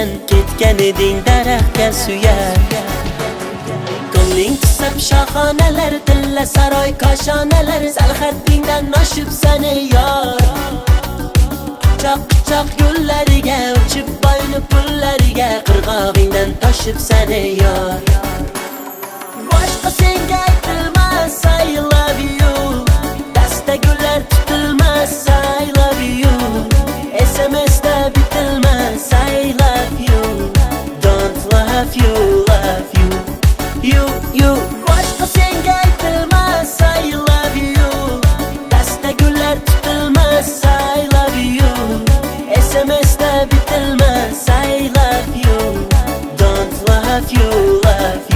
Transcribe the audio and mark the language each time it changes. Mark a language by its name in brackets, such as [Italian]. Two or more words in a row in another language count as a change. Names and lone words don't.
[Uzbek] Ketgan eding daraxtga suya. Ko'ngling tusab shoxonalar, tilla saroy koshonalar. Sal haddingdan oshib sani yor. Quchoq yo'llariga, uchib boyni pullariga. Qirg'og'ingdan toshib sani yor. Boshqa senga aytilmas [English] I love you, [Uzbek] dasta gullar tutilmas [English] I love you, [Uzbek] SMS'da bitilmas [English] I love you, don't love you, love you, you. [Uzbek] Boshqa senga aytilmas [English] I love you, [Uzbek] dasta gullar tutilmas [English] I love you, [Uzbek] SMS'da bitilmas [English] I love you, don't love you, love you.